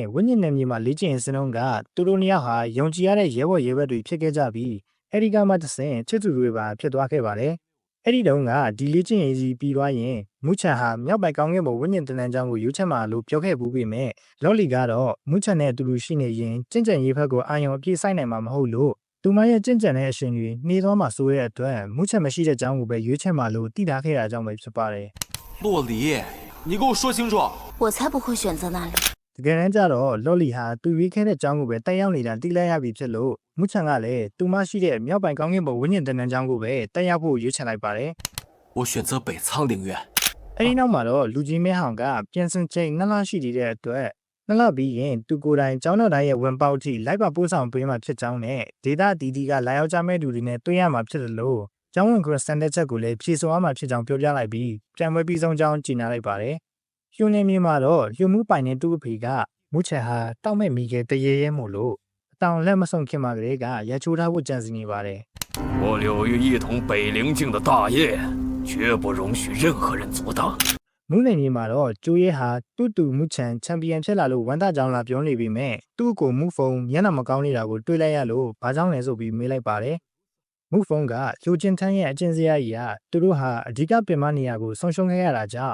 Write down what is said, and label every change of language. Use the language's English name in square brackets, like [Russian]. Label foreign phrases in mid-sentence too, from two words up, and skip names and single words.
[Burmese] ဝင်းညင်နယ်မြေမှာလေ့ကျင့်ရေးစနုံးကသူတို့နှစ်ယောက်ဟာယုံကြည်ရတဲ့ရဲဘော်ရဲဘက်တွေဖြစ်ခဲ့ကြပြီးအဲ့ဒီကမှတဆင်ချစ်သူတွေပါဖြစ်သွားခဲ့ပါတယ်။အဲ့ဒီတုန်းကဒီလေ့ကျင့်ရေးကြီးပြီးသွားရင်မူချန်ဟာမြောက်ပိုင်ကောင်းကင်ဘုံဝင်းညင်တန်းကျောင်းကိုရွေးချယ်မှာလို့ပြောခဲ့ဘူးပေမဲ့လော်လီကတော့မူချန်နဲ့အတူတူရှိနေရင်ကျင့်ကြံရေးဘက်ကိုအာရုံအပြည့်စိုက်နိုင်မှာမဟုတ်လို့သူမရဲ့ကျင့်ကြံတဲ့အရှင်ကြီးနှေးသွားမှာဆိုတဲ့အတွက်မူချန်မရှိတဲ့ကျောင်းကိုပဲရွေးချယ်မှာလို့တည်ထားခဲ့တာကြောင့်ပဲဖြစ်ပါတယ် [Chinese] “洛黎，你给我说清楚。” 我才不会选择那里。 [Burmese] တကယ်တမ်းကျတော့လော်လီဟာသူရွေးခဲ့တဲ့ကျောင်းကိုပဲတက်ရောက်နေတာသိလိုက်ရပြီဖြစ်လို့မူချန်ကလည်းသူမရှိတဲ့မြောက်ပိုင်ကောင်းကင်ဘုံဝင်းညင်တန်းကျောင်းကိုပဲတက်ရောက်ဖို့ရွေးချယ်လိုက်ပါတယ် [Chinese] “ 我选择北苍陵园。” [Burmese] အဲ့ဒီနောက်မှာတော့လူကြီးမဲဟောင်ကပြန်စင်ချိန်2လရှိသေးတဲ့အတွက်နှစ်လပြီးရင်သူကိုယ်တိုင်ကျောင်းတော်တိုင်းရဲ့ဝင်ပေါက်ထိလိုက်ပါပို့ဆောင်ပေးမှဖြစ်ကြောင်းနဲ့ဒေတာတီတီကလာရောက်ကြမဲ့သူတွေနဲ့တွေ့ရမှာဖြစ်တယ်လို့ကျောင်းဝင်ခရစ်စတန်တဲ့ချက်ကိုလည်းဖြေဆိုရမှာဖြစ်ကြောင်းပြောပြလိုက်ပြီးပြန်ပွဲပြီးဆုံးကြောင်းကြေညာလိုက်ပါတယ်။ရွှေနေမြေမှာတော့ရွှေမှုပိုင်တဲ့သူ့အဖေကမူချန်ဟာတောက်မဲ့မိခဲ့တရေရဲမို့လို့အတောင်လက်မဆုံးခင်မှာကလေးကရချိုးထားဖို့ကြံစီနေပါတယ် [Chinese] 我柳玉一统北陵境的大业，绝不容许任何人阻挡。 [Burmese] မူးနေမြေမှာတော့ကျိုးရဲဟာတူတူမူချန်ချန်ပီယံဖြစ်လာလို့ဝန်တာကြောင့်လာပြောနေပြီမဲ့သူ့ကိုမူဖုံမျက်နှာမကောင်းနေတာကိုတွေးလိုက်ရလို့ဘာကြောင့်လဲဆိုပြီးမေးလိုက်ပါတယ်။မူဖုံကယူချင်းထန်းရဲ့အကျဉ်းစရာကြီးကသူတို့ဟာအဓိကပင်မနေရာကိုဆုံးရှုံးခဲ့ရတာကြောင့်